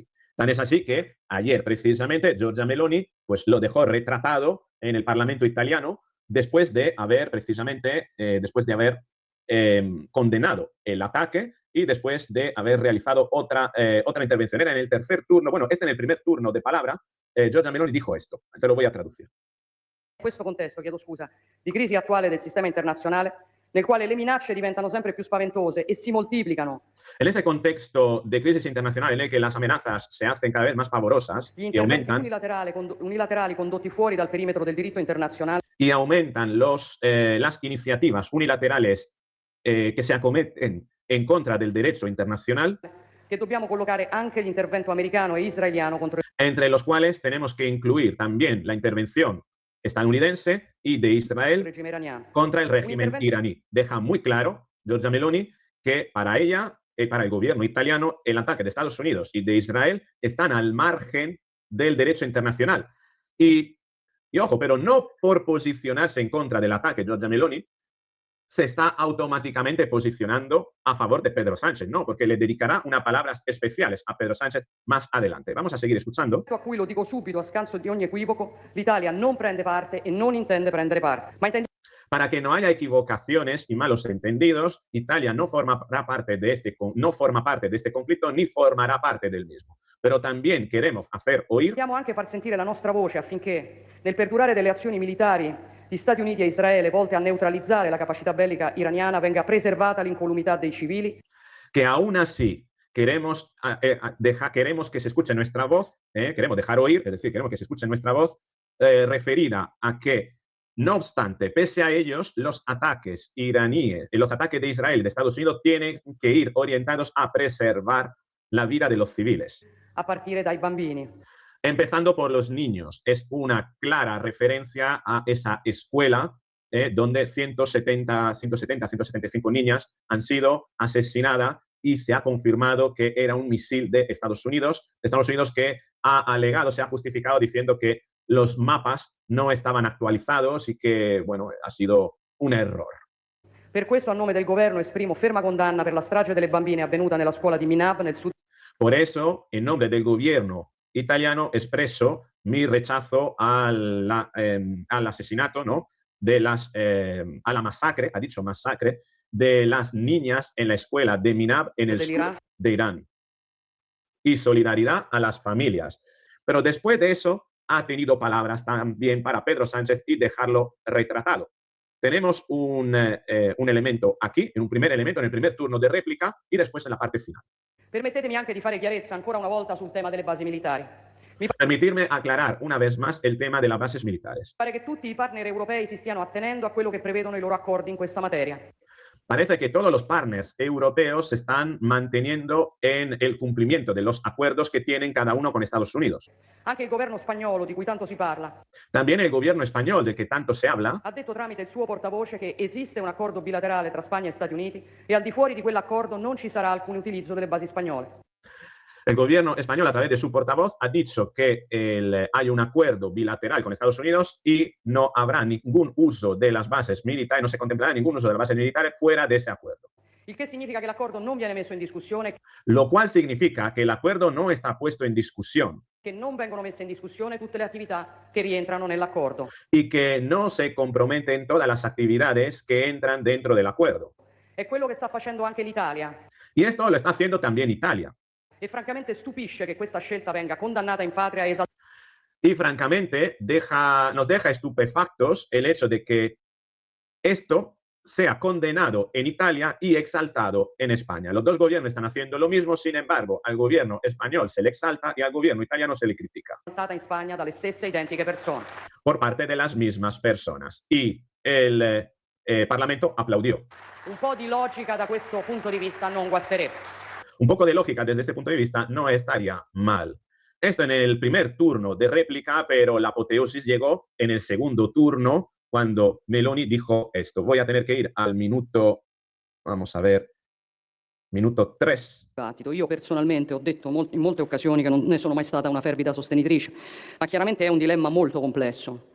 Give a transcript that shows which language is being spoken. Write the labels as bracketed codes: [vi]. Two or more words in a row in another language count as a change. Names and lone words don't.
[es] Tan es así que ayer, precisamente, Giorgia Meloni pues lo dejó retratado en el Parlamento italiano después de haber, precisamente, condenado el ataque y después de haber realizado otra intervención. Era en el tercer turno, bueno, en el primer turno de palabra, Giorgia Meloni dijo esto. Te lo voy a traducir. [it] In questo contesto, chiedo scusa, di crisi attuale del sistema internazionale, nel quale le minacce diventano sempre più spaventose e si moltiplicano. [es] En ese contexto de crisis internacional en el que las amenazas se hacen cada vez más pavorosas [it] Gli [es] y [it] interventi [es] aumentan, [it] unilaterali condotti fuori dal perimetro del diritto internazionale [es] las iniciativas unilaterales que se acometen en contra del derecho internacional, [it] che dobbiamo collocare anche l'intervento americano e israeliano contro [es] entre los cuales tenemos que incluir también la intervención estadounidense y de [it] il [es] Israel [it] regime iraniano. [es] contra el [it] Un [es] régimen [it] intervento [es] iraní. Deja muy claro Giorgia Meloni que para ella y para el gobierno italiano el ataque de Estados Unidos y de Israel están al margen del derecho internacional. Y ojo, pero no por posicionarse en contra del ataque Giorgia Meloni se está automáticamente posicionando a favor de Pedro Sánchez, no, porque le dedicará unas palabras especiales a Pedro Sánchez más adelante. Vamos a seguir escuchando. [it] a cui, lo dico subito a scanso di ogni equivoco, l'Italia non prende parte e non intende prendere parte, ma intende [es] Para que no haya equivocaciones y malos entendidos, Italia no formará parte de no forma parte de este conflicto ni formará parte del mismo. Pero también queremos hacer oír. [it] Dobbiamo anche far sentire la nostra voce affinché, nel perdurare delle azioni militari di Stati Uniti e Israele volte a neutralizzare la capacità bellica iraniana, venga preservata l'incolumità dei civili. [es] Que aún así queremos, queremos que se escuche nuestra voz, queremos dejar oír, es decir, queremos que se escuche nuestra voz referida a que, no obstante, pese a ellos, los ataques iraníes, los ataques de Israel y de Estados Unidos tienen que ir orientados a preservar la vida de los civiles. [it] A partire dai bambini. [es] Empezando por los niños. Es una clara referencia a esa escuela donde 175 niñas han sido asesinadas y se ha confirmado que era un misil de Estados Unidos que ha alegado, se ha justificado diciendo que los mapas no estaban actualizados y que, bueno, ha sido un error. [it] Per questo, a nome del governo, esprimo ferma condanna per la strage delle bambine avvenuta nella scuola di Minab, nel sud. [es] Por eso, en nombre del gobierno italiano, expreso mi rechazo al asesinato, ¿no? A la masacre, ha dicho masacre, de las niñas en la escuela de Minab en el sur de Irán. Y solidaridad a las familias. Pero después de eso, ha tenido palabras también para Pedro Sánchez y dejarlo retratado. Tenemos un elemento aquí, un primer elemento en el primer turno de réplica y después en la parte final. [it] Permettetemi anche di fare chiarezza ancora una volta sul tema delle basi militari. [es] Permitirme aclarar una vez más el tema de las bases militares. [it] Pare che tutti i partner europei si stiano attenendo a quello che prevedono i loro accordi in questa materia. [es] Parece que todos los partners europeos se están manteniendo en el cumplimiento de los acuerdos que tienen cada uno con Estados Unidos. [it] Anche il governo spagnolo, di cui tanto si parla, [es] También el gobierno español, del que tanto se habla, [it] ha detto tramite il suo portavoce che esiste un accordo bilaterale tra Spagna e Stati Uniti e al di fuori di quell'accordo non ci sarà alcun utilizzo delle basi spagnole. [es] El gobierno español, a través de su portavoz, ha dicho que hay un acuerdo bilateral con Estados Unidos y no habrá ningún uso de las bases militares, no se contemplará ningún uso de las bases militares fuera de ese acuerdo. [it] Il che significa che l'accordo non viene messo in discussione, [es] Lo cual significa que el acuerdo no está puesto en discusión [it] che non vengono messe in discussione tutte le attività che rientrano nell'accordo. [es] y que no se comprometen todas las actividades que entran dentro del acuerdo. [it] È quello che sta facendo anche l'Italia. [es] Y esto lo está haciendo también Italia. [it] E francamente stupisce che questa scelta venga condannata in patria e esaltata. [es] Y francamente nos deja estupefactos el hecho de que esto sea condenado en Italia y exaltado en España. Los dos gobiernos están haciendo lo mismo, sin embargo, al gobierno español se le exalta y al gobierno italiano se le critica. [it] In Spagna dalle stesse identiche persone. [es] Por parte de las mismas personas. Y el Parlamento aplaudió. [it] Un po' di logica da questo punto di vista non guasterebbe. [es] Un poco de lógica desde este punto de vista no estaría mal. Esto en el primer turno de réplica, pero la apoteosis llegó en el segundo turno cuando Meloni dijo esto. Voy a tener que ir al minuto, vamos a ver, minuto 3. [it] Io personalmente ho detto in molte occasioni che non ne sono mai stata una fervida sostenitrice, ma chiaramente è un dilemma molto complesso.